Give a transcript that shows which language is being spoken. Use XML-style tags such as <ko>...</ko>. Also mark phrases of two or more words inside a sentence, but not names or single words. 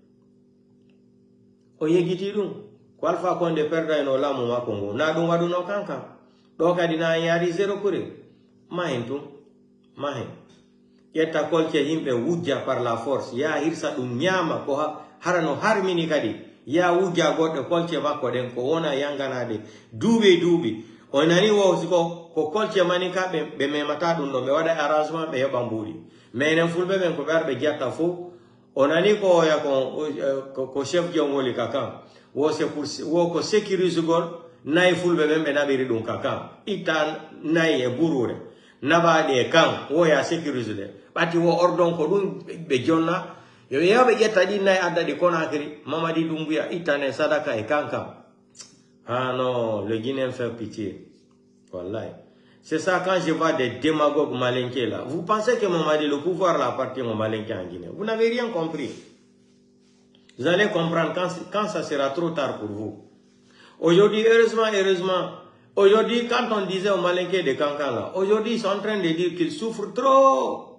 <ff>on yegiti ɗum ko Alpha Condé perda eno laamu makko ngo na ɗum waɗuno kankan ɗo kadi na yaari zéro kure mahen tum mahen ƴetta kolce yimɓe wujja</ff> <fr>par la force</fr> <ff>ya hirsa ɗum ñaama ko harano harmini kadi ya wujja goɗɗo kolce makko ɗen ko wona yanganade duuɓi o nani wo siko ko kolce mani ka ɓe memata ɗum ɗon ɓe waɗa arrangement ɓe heɓa mbuuɗi mais enen fulɓe ɓen ko ɓe ar ɓe jatta fof o nani ko oya ko chef jongoli ka kan wo ko sécurise gol nayi fulɓe ɓen ɓe naɓiri ɗum ka kan itta nayi e burure naɓaɗi e kan woya sécurise ɗe ɓatti wo ordon ko ɗum ɓe jonna yo yaɓe ƴetta ɗi nayi adda ɗi Conakry Mamadi Doumbouya ittane sadaka e kan kam.</ff> <fr>Ah non, le Guinéen fait pitié. Wallahi. C'est ça quand je vois des démagogues malinqués là. Vous pensez que Mamadi, le pouvoir là appartient aux malinqués en Guinée. Vous n'avez rien compris. Vous allez comprendre quand ça sera trop tard pour vous. Aujourd'hui, heureusement, aujourd'hui, quand on disait aux malinqués de Cancan là, aujourd'hui, ils sont en train de dire qu'ils souffrent trop.</fr>